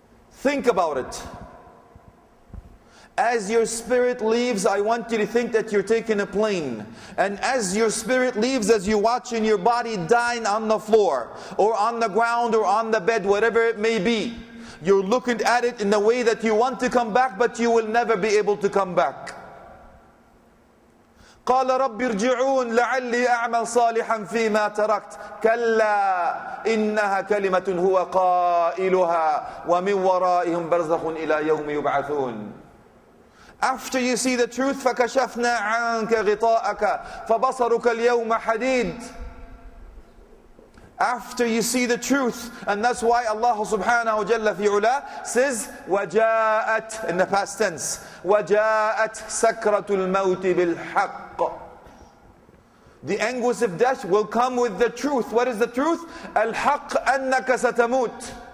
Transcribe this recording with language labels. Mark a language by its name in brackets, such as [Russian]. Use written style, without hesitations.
[English] Think about it. As your spirit leaves, I want you to think that you're taking a plane. And as your spirit leaves, as you're watching your body dying on the floor, or on the ground, or on the bed, whatever it may be, you're looking at it in the way that you want to come back, but you will never be able to come back. [Arabic] قال رب ارجعون لعلي أعمل صالحا فيما تركت كلا إنها كلمة هو قائلها ومن ورائهم برزخ إلى يوم يبعثون. [English] After you see the truth, [Arabic] فكشفنا عنك غطاءك فبصرك اليوم حديد. [English] After you see the truth. And that's why Allah subhanahu wa jalla fi ula says, [Arabic] وَجَاءَتْ, [English] in the past tense, [Arabic] وَجَاءَتْ سَكْرَةُ الْمَوْتِ بِالْحَقِّ. [English] The anguish of death will come with the truth. What is the truth? [Arabic] الْحَقِّ أَنَّكَ سَتَمُوتِ.